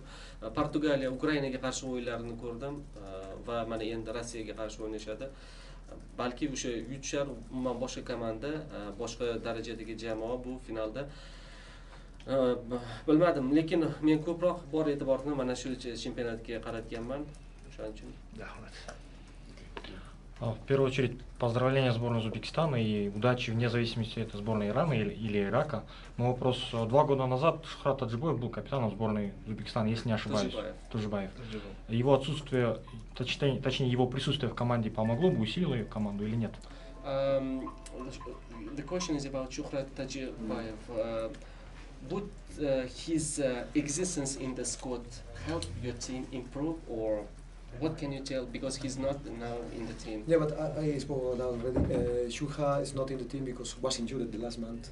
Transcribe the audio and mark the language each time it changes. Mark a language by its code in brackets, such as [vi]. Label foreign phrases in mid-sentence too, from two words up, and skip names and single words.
[uz] Portugaliya, Ukrainaga qarshi o'yinlarini ko'rdim va mana endi Rossiyaga qarshi o'ynashadi. Balki o'sha yutishar, umuman boshqa komanda, boshqa darajadagi jamoa bu finalda. Bilmadim, lekin men ko'proq bor e'tiborni mana shu chempionatga qaratganman. O'shaning uchun. Rahmat. [ru] В первую очередь, поздравления сборной Узбекистана и удачи вне зависимости это сборной Ирана или Ирака. Но вопрос, 2 года назад Шухрат Таджибаев был капитаном сборной Узбекистана, если не ошибаюсь. Тажибаев. Его отсутствие, точнее его присутствие в команде помогло бы, усилило ее команду или нет? [en] The question is about Shuhrat Tajibayev. Would his existence in the squad help your team improve, or what can you tell? Because he's not now in the team. Yeah, but I spoke about that already. Shuha is not in the team because he was injured the last month.